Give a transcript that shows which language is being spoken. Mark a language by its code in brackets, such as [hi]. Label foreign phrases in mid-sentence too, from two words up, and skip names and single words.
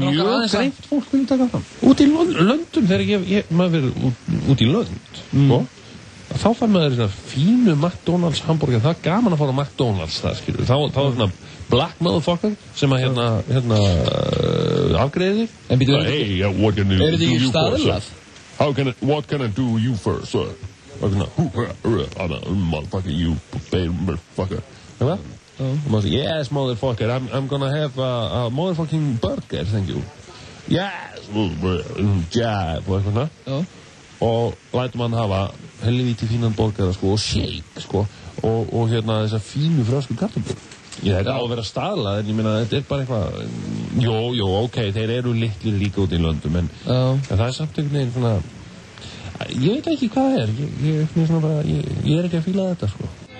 [is] Bara mjög greint fólk vilja taka fram. Út í löndum, þegar maður verið út í lönd, sko, þá fær maður svona fínu McDonald's hambúrgar, það er gaman að fara á McDonald's það, skilur. Þá er svona [en] black motherfucker [is] sem að hérna afgreiði. En býtu, [en] what can [is] er þetta ekki staðilað? [en] What can I do you first, sir? Motherfucker, you motherfucker. Yes, motherfucker, I'm gonna have a motherfucking burger, thank you. Yes, jab, [is] og eitthvað svona. Og lætum hann hafa helvíti fínan borgara, sko, og shake, sko, og hérna þessar fínu frösku kartöflur. Þetta er á að vera staðlað, en ég meina, þetta er bara eitthvað, jó, ok, þeir eru litlir líka út í löndum, en það er samt einhvern veginn svona, ég veit ekki hvað það er, ég er ekki að fíla þetta, sko.